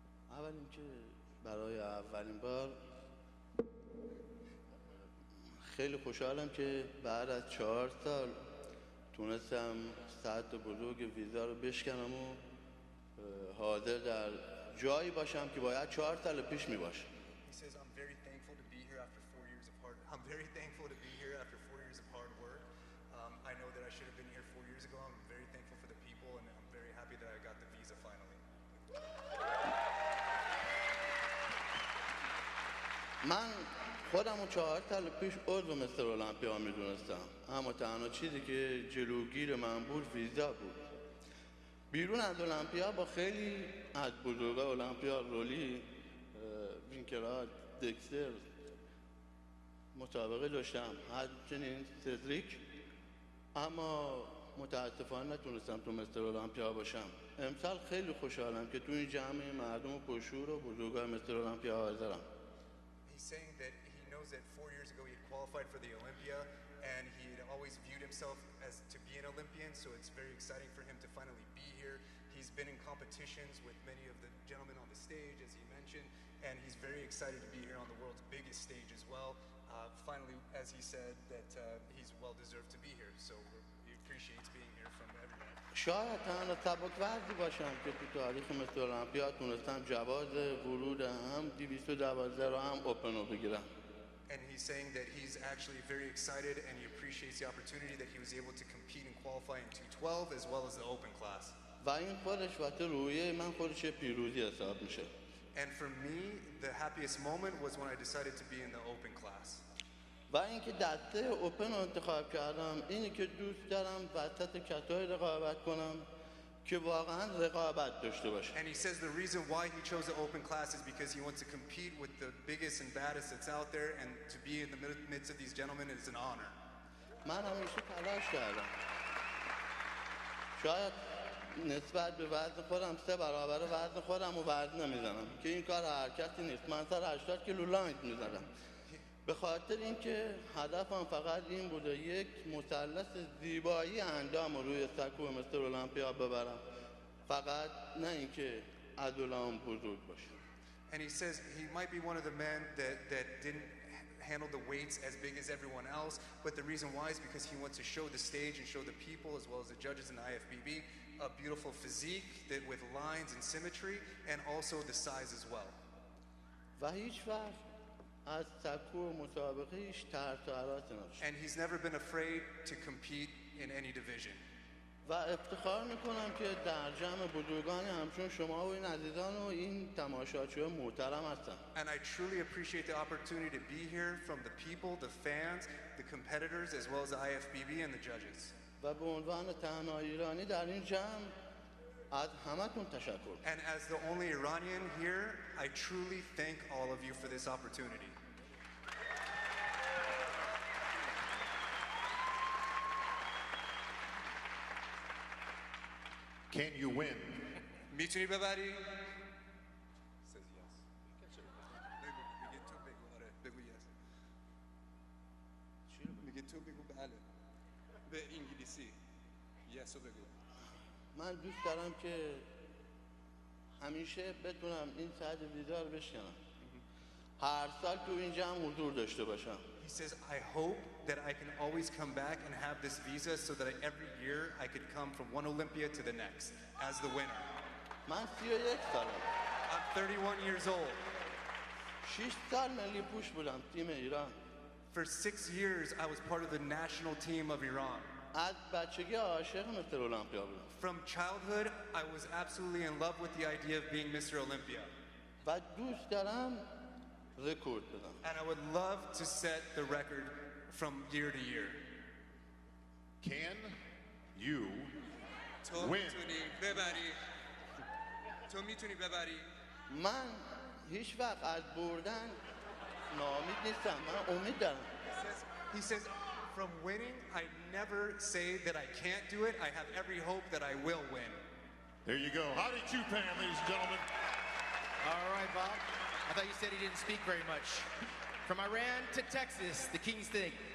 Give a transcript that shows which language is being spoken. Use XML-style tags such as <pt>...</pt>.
<fa>اولین که برای اولین بار خیلی خوشحالم که بعد از 4 سال تونستم سطح بزرگ ویزا رو بشکنم و حاضر در جایی باشم که باید 4 سال پیش می باشم.</fa> <en>He says, I'm very thankful to be here after 4 years of hard I'm very thankful to be here after 4 years of hard work. I know that I should have been here 4 years ago. I'm very thankful for the people, and I'm very happy that I got the visa finally.</en> <fa>من خودم رو 4 سال پیش عضو مستر المپیا میدونستم، اما تنها چیزی که جلوگیر من بود ویزا بود. بیرون از المپیا با خیلی از بزرگا المپیا، رولی، وینکراد، دکستر مسابقه داشتم، همچنین سدریک، اما متاسفانه نتونستم تو مستر المپیا باشم. امسال خیلی خوشحالم که تو این جمع مردم پرشور و بزرگای مستر المپیا حاضرم.</fa> <en>He's saying that he knows that 4 years ago he had qualified for the Olympia, and he had always viewed himself as to be an Olympian, so it's very exciting for him to finally be here. He's been in competitions with many of the gentlemen on the stage, as he mentioned, and he's very excited to be here on the world's biggest stage as well. Finally, as he said, that he's well-deserved to be here, so he appreciates being here from everyone.</en> <fa>شاید تنها سبک‌وزنی باشم که تو تاریخ مستر المپیا تونستم جواز ورود هم 212 رو هم اوپن رو بگیرم.</fa> <en>And he's saying that he's actually very excited and he appreciates the opportunity that he was able to compete and qualify in 212 as well as the open class.</en> <fa>و این خودش وقتی رویه من خودش پیروزی حساب میشه.</fa> <en>And for me, the happiest moment was when I decided to be in the open class.</en> <fa>و اینکه دسته اوپن رو انتخاب کردم، اینی که دوست دارم وسط کسایی رقابت کنم که واقعا رقابت داشته باشه.</fa> <en>And he says the reason why he chose the open class is because he wants to compete with the biggest and baddest that's out there, and to be in the midst of these gentlemen is an honor.</en> <fa>من همیشه تلاش کردم شاید نسبت به وزن خودم 3 برابر وزن خودم و وزن نمیزنم که این کار هر کسی نیست. من سر 80 کیلو لانگ میزنم. به خاطر اینکه هدفم فقط این بوده یک مثلث زیبایی اندام رو روی سکو مستر المپیا ببرم، فقط نه اینکه عضلام بزرگ باشه.</fa> <en>And he says he might be one of the men that didn't handle the weights as big as everyone else, but the reason why is because he wants to show the stage and show the people as well as the judges in the IFBB a beautiful physique that with lines and symmetry and also the size as well.</en> <fa>و هیچ وقت از سکو مسابقه هیچ ترس و هراسی نداشت.</fa> <en>And he's never been afraid to compete in any division.</en> <fa>و افتخار میکنم که در جمع بزرگانی همچون شما و این عزیزان و این تماشاچیان محترم هستم.</fa> <en>And I truly appreciate the opportunity to be here from the people, the fans, the competitors as well as the IFBB and the judges.</en> <fa>و به عنوان تنها ایرانی در این جمع از همتون تشکر.</fa> <en>And as the only Iranian here, I truly thank all of you for this opportunity. Can you win?</en> <fa>میتونی ببری؟ میگه تو بگو بله. به انگلیسی.</fa> <en>yes</en> <fa>رو بگو. من دوست دارم که همیشه بتونم این ساعت ویزا رو بشکنم. هر سال تو این جمع حضور داشته باشم.</fa> <en>He says, I hope that I can always come back and have this visa so that every year I could come from one Olympia to the next as the winner.</en> <fa>من 31 سالم.</fa> <en>I'm 31 years old.</en> <fa>6 سال ملی پوش بودم تیم ایران.</fa> <en>For 6 years I was part of the national team of Iran.</en> <fa>از بچگی عاشق مستر المپیا بودم.</fa> <en>From childhood I was absolutely in love with the idea of being Mr. Olympia.</en> <fa>و دوست دارم رکورد بزنم.</fa> <en>And I would love to set the record from year to year. Can you win?</en> <fa>تو میتونی ببری. من هیچ وقت از بردن ناامید نیستم. من امید دارم.</fa> <en>He says, from winning, I never say that I can't do it. I have every hope that I will win. There you go. Howdy Chupan, ladies and gentlemen. All right, Bob. I thought you said he didn't speak very much. From Iran to Texas, the King's Thing.</en>